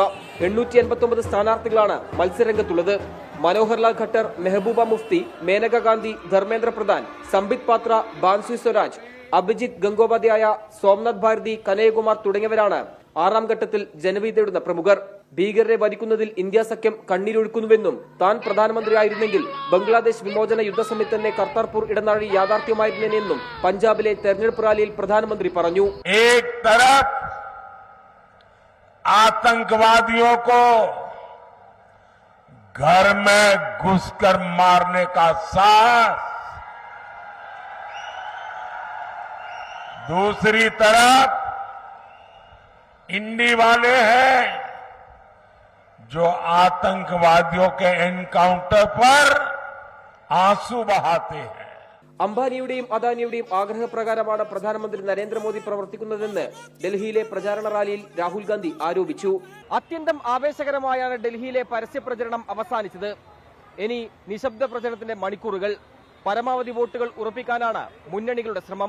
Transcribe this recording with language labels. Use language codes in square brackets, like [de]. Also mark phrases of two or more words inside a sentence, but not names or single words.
[ml] 889 സ്ഥാനാർത്ഥികളാണ് മത്സരരംഗത്തുള്ളത്. മനോഹർലാൽ ഖട്ടർ, മെഹബൂബ മുഫ്തി, മേനക ഗാന്ധി, ധർമ്മേന്ദ്ര പ്രധാൻ, സംബിത് പാത്ര, ബാൻസു സ്വരാജ്, അഭിജിത്ത് ഗംഗോപാധ്യായ, സോംനാഥ് ഭാരതി, കനയ്യകുമാർ തുടങ്ങിയവരാണ് 6ാം ഘട്ടത്തിൽ ജനവിധി തേടുന്ന പ്രമുഖർ. ഭീകരരെ വധിക്കുന്നതിൽ ഇന്ത്യ സഖ്യം കണ്ണീരൊഴുക്കുന്നുവെന്നും താൻ പ്രധാനമന്ത്രിയായിരുന്നെങ്കിൽ ബംഗ്ലാദേശ് വിമോചന യുദ്ധസമിതി തന്നെ കർത്താർപൂർ ഇടനാഴി യാഥാർത്ഥ്യമായിരുന്നെന്നും പഞ്ചാബിലെ തെരഞ്ഞെടുപ്പ് റാലിയിൽ പ്രധാനമന്ത്രി പറഞ്ഞു. [hi] आतंकवादियों को घर में घुसकर मारने का साहस, दूसरी तरफ इंडी वाले हैं जो आतंकवादियों के एनकाउंटर पर आंसू बहाते हैं. [ml] അംബാനിയുടെയും അദാനിയുടെയും ആഗ്രഹപ്രകാരമാണ് പ്രധാനമന്ത്രി നരേന്ദ്രമോദി പ്രവർത്തിക്കുന്നതെന്ന് ഡൽഹിയിലെ പ്രചാരണ റാലിയിൽ രാഹുൽ ഗാന്ധി ആരോപിച്ചു. അത്യന്തം ആവേശകരമായാണ് ഡൽഹിയിലെ പരസ്യപ്രചരണം അവസാനിച്ചത്. ഇനി നിശബ്ദ പ്രചരണത്തിന്റെ മണിക്കൂറുകൾ. പരമാവധി വോട്ടുകൾ ഉറപ്പിക്കാനാണ് മുന്നണികളുടെ ശ്രമം.